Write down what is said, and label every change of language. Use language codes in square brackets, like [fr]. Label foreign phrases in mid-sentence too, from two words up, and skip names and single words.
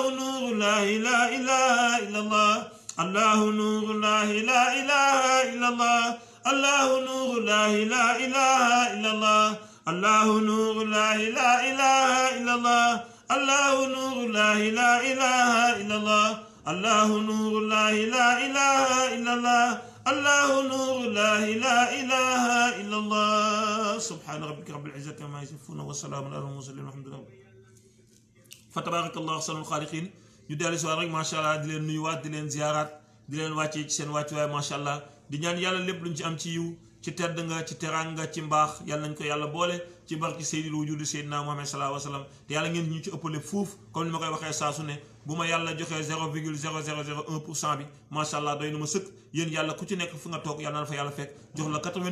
[ar] نور الله لا إله إلا الله الله نور الله لا إله إلا الله الله نور الله لا إله إلا الله الله نور الله لا إله إلا الله الله نور الله لا إله إلا الله الله نور الله لا إله إلا الله الله نور الله لا إله إلا الله سبحان ربك رب العزة عما يصفون وسلام على المرسلين والحمد لله فتبارك الله أحسن الخالقين [wo] ñu dellu si waat rek [ar] ما شاء الله [wo] di leen nuyuwaat di leen ziyaaraat di leen wàccee ci seen wàccuwaay [ar] ما شاء الله [wo] di ñaan yàlla lépp luñ ci am ci yiw ci tedd nga ci teranga ci mbaax yàlla nañ ko yàlla boole ci barki Seydil Wujudi Seydina Muhammad [ar] صلى الله عليه وسلم [wo] te yàlla ngeen ñu ci ëppale fuuf comme ni ma koy waxee saa su ne bu ma yàlla joxee 0,0001% bi [ar] ما شاء الله [wo] doy na ma sëkk yéen yàlla ku ci nekk fu nga toog yàlla na fa yàlla fekk jox la